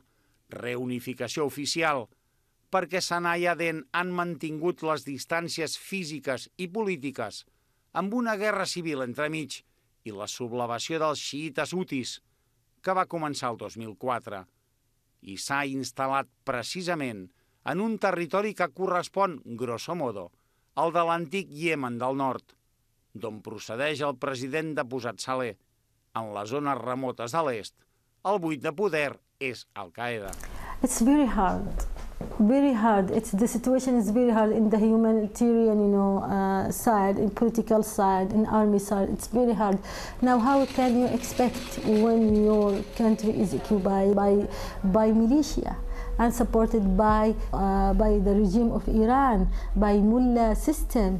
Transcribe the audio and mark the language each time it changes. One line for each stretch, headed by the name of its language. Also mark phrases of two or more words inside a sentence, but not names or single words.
Catalan: Reunificació oficial, perquè Sanà i Aden han mantingut les distàncies físiques i polítiques amb una guerra civil entremig i la sublevació dels xiïtes hutis, que va començar el 2004, i s'ha instal·lat precisament en un territori que correspon,
Latin: grosso modo,
Catalan: al de l'antic Iemen del nord, d'on procedeix el president deposat Saleh. En les zones remotes de l'est, el buit de poder és Al-Qaeda.
English: It's very hard. Very hard. The situation is very hard in the humanitarian, side, in political side, in army side. It's very hard. Now, how can you expect when your country is occupied by militia and supported by the regime of Iran, by mullah system?